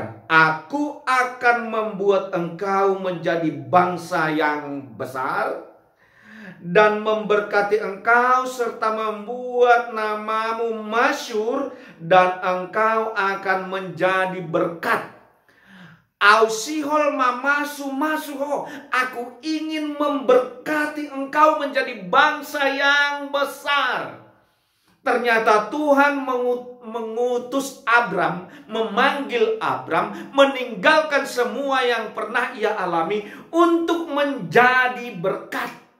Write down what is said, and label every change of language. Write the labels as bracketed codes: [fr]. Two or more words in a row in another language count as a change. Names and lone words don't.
[id] Aku akan membuat engkau menjadi bangsa yang besar dan memberkati engkau serta membuat namamu masyhur, dan engkau akan menjadi berkat. [bts] Ausihol mamasu masuho, [id] aku ingin memberkati engkau menjadi bangsa yang besar. Ternyata Tuhan mengutus Abram, memanggil Abram, meninggalkan semua yang pernah ia alami untuk menjadi berkat.